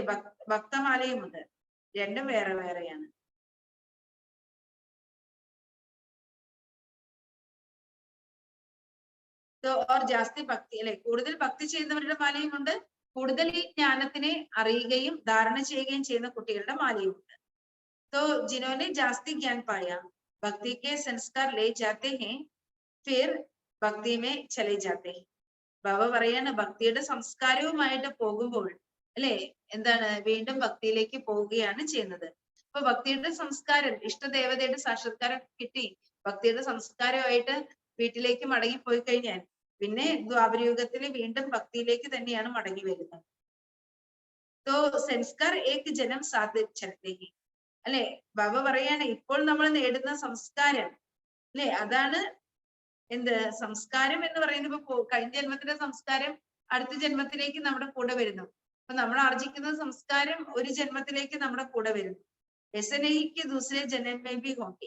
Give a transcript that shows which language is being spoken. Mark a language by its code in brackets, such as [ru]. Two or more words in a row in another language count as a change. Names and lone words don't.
[ml] ഭക്തമാലയും ഉണ്ട്. രണ്ടും വേറെ വേറെയാണ്. ജാസ്തി ഭക്തി അല്ലെ, കൂടുതൽ ഭക്തി ചെയ്യുന്നവരുടെ മാലയും ഉണ്ട്, കൂടുതൽ ഈ ജ്ഞാനത്തിനെ അറിയുകയും ധാരണ ചെയ്യുകയും ചെയ്യുന്ന കുട്ടികളുടെ മാലയും ഉണ്ട്. [hi] तो जिन्होंने जास्ती ज्ञान पाया भक्ति के संस्कार ले जाते हैं फिर भक्ति में चले जाते हैं. [ml] ബാബ പറയാണ്, ഭക്തിയുടെ സംസ്കാരവുമായിട്ട് പോകുമ്പോൾ അല്ലെ എന്താണ്, വീണ്ടും ഭക്തിയിലേക്ക് പോവുകയാണ് ചെയ്യുന്നത്. അപ്പൊ ഭക്തിയുടെ സംസ്കാരം, ഇഷ്ടദേവതയുടെ സാക്ഷാത്കാരം കിട്ടി ഭക്തിയുടെ സംസ്കാരമായിട്ട് വീട്ടിലേക്ക് മടങ്ങിപ്പോയി കഴിഞ്ഞാൽ പിന്നെ ദ്വാപരയുഗത്തിൽ വീണ്ടും ഭക്തിയിലേക്ക് തന്നെയാണ് മടങ്ങി വരുന്നത്. [hi] तो संस्कार एक जन्म साथ चलते हैं അല്ലെ. [ml] ബാബ പറയാണ്, ഇപ്പോൾ നമ്മൾ നേടുന്ന സംസ്കാരം അല്ലെ, അതാണ് എന്ത് സംസ്കാരം എന്ന് പറയുന്നത്. ഇപ്പൊ കഴിഞ്ഞ ജന്മത്തിലെ സംസ്കാരം അടുത്ത ജന്മത്തിലേക്ക് നമ്മുടെ കൂടെ വരുന്നു. അപ്പൊ നമ്മൾ ആർജിക്കുന്ന സംസ്കാരം ഒരു ജന്മത്തിലേക്ക് നമ്മുടെ കൂടെ വരുന്നു. എസനയ്ക്ക് ദൂസരെ ജന്മേ ഹോങ്കി.